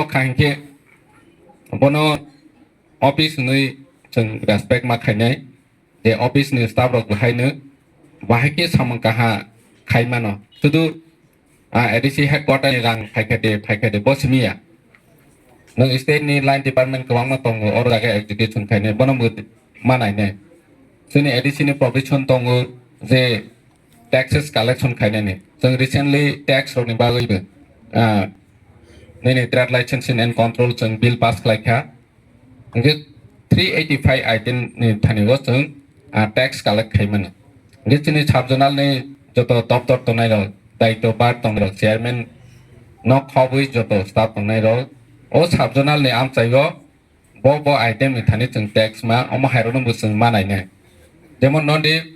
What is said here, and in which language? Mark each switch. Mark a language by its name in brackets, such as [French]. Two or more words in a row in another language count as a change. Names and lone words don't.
[Bodo] खांखे बनो ऑफिस नै जों रेस्पेक्ट माखायनाय जे ऑफिस नि स्टाफ रक बहायनो बाहायखे सामं काहा खायमानो तुदु [English] ADC headquarter [Bodo] नि रां फायखादे बसमिया नों स्टेट नि [English] line department [Bodo] गोबां मा दङ और जागा एजुकेशन खायनाय बनमबो मानायनाय जोंनि एडिसि नि प्रोविजन दङ जे टैक्सेस कलेक्शन खायनायनि जों रिसेंटली टैक्स रकनि बागैबो नैनि [English] trade licensing and control [Bodo] जों [English] bill pass [Bodo] खालायखा इंगे 385 आइटेम नि थानिगो जों [English] tax collect [Bodo] खायमानो इंगे चिनि साबजोनाल नि जतो दफ्तर तनाय र दायित्व बार दङ चेयरमैन न खबै जतो स्टाफ तनाय र ओ साबजोनाल नि आमचाइयो बो आइटेम नि थानि जों टैक्स मा अम हायरनो जों मानायने जेमन नदि